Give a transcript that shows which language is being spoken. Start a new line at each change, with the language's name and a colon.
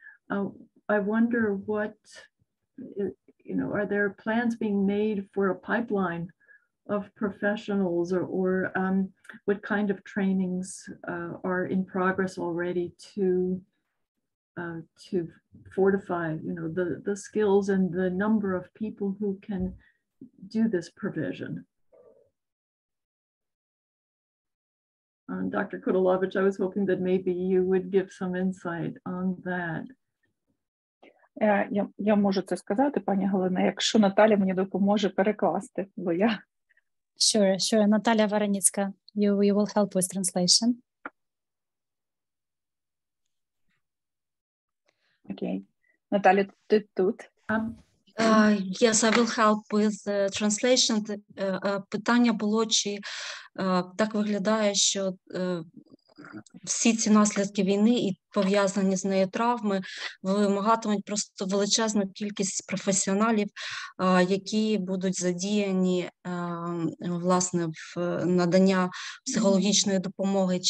English: I wonder what, are there plans being made for a pipeline of professionals, or what kind of trainings are in progress already to fortify, the skills and the number of people who can do this provision? Dr. Kudelovich, I was hoping that maybe you would give some insight on that.
Ukrainian: Я можу це сказати, пані Галина, якщо Наталя мені допоможе перекласти, бо я...
English: Sure. Natalia Varenicka, you will help with translation.
Ukrainian: Окей. Наталя, ти тут?
English: Yes, I will help with translation.
Ukrainian: Питання було, чи так виглядає, що всі ці наслідки війни і пов'язані з нею травми вимагатимуть просто величезну кількість професіоналів, які будуть задіяні, власне, в надання психологічної допомоги.